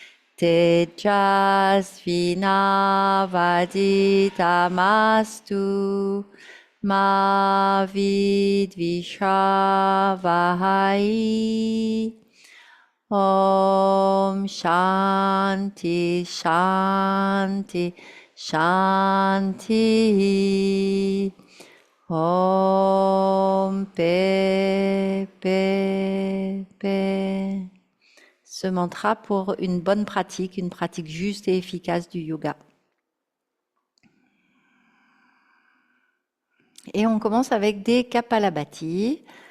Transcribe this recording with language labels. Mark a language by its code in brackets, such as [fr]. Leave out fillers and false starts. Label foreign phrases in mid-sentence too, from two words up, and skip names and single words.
[sa] tejasvinavaditamastu ma vidvishavahai. Om Shanti Shanti Shanti. Om Pe Pe Pe. [fr] Ce mantra pour une bonne pratique, une pratique juste et efficace du yoga. Et on commence avec des Kapalabhati.